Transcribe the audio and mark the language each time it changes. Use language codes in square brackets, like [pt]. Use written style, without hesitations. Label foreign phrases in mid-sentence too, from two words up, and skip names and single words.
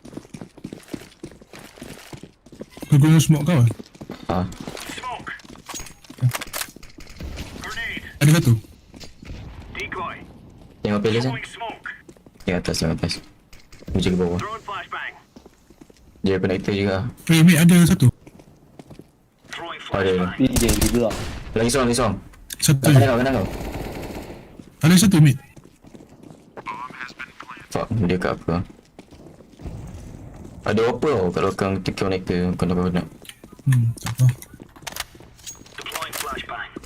[ms] Kau guna smoke kau? Ah, [en] Smoke. Grenade. [ms] Ada satu. Decoy. tengok Peles kan? [en] Throwing smoke. [ms] Tengok atas. Meja ke bawah. [en] Throwing flashbang. [ms] Dia connector juga. Mate ada satu. Throwing Ada. flashbang. [zh] 一点一个， [ms] Lagi seorang. Satu. Kanan kau. Ada satu mate. Fuck, dia kat apa? Ada apa tau kat belakang connector kau nak. Tak apa. [en] Deploying flashbang.